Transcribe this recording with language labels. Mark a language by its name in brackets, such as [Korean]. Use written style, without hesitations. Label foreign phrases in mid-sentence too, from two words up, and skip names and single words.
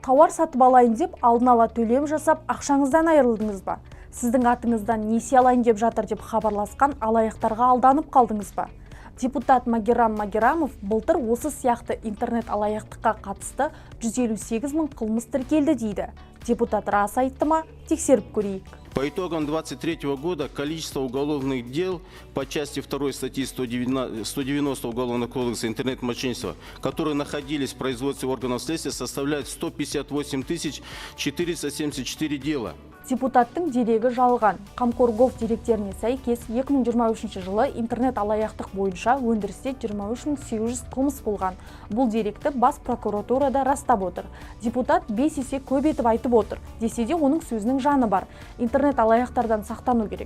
[Kazakh] Тауар сатып алайын деп алдын ала төлем жасап, ақшаңыздан айырылдыңыз ба? Сіздің атыңыздан несие алайын деп жатыр деп хабарласқан алаяқтарға алданып қалдыңыз ба? Депутат Магеррам Магеррамов былтыр осы сияқты интернет алаяқтыққа қатысты 158 мың қылмыс тіркелді дейді. Депутат рас айтты ма? Тексеріп көрейік. [Russian] По итогам 2023 года количество уголовных дел по части 2 статьи 190 Уголовного кодекса интернет-мошенничества, которые находились в производстве органов следствия, составляет 158 474 дела. [Kazakh] Депутаттың дерегі жалған. Қамқоргов деректеріне сәйкес 2023 жылы интернет алаяқтық бойынша өндірісте 23 800 қылмыс болған. Бұл деректі бас прокуратурада растап отыр. Депутат 5 есе көп етіп айтып отыр. Десе де оның сөзінің жаны бар. Интернет алаяқтардан сақтану керек.